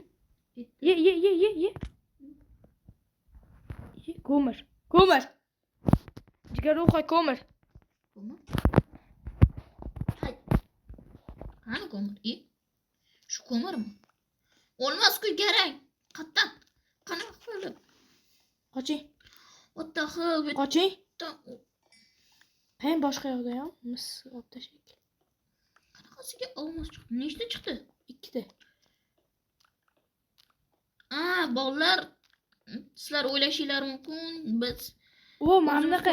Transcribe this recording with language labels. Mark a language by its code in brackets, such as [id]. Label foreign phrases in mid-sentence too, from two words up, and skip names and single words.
[uz] Ye. Ko'mir. Jigar ruhi ko'mir. ko'mir. Hay. Qani ko'mir? Shu ko'mirmi? Olmas-ku garang. Qattan. Qanaqa qilib? Qoching. [en] What the hell? [uz] Qoching. Ham boshqa yoqda ham mis olib tashlaylik. Qanaqasiga olmas chiqdi? Nechta chiqdi? 2 ta. Bolalar, sizlar o'ylashinglar mumkin, biz Mana bunaqa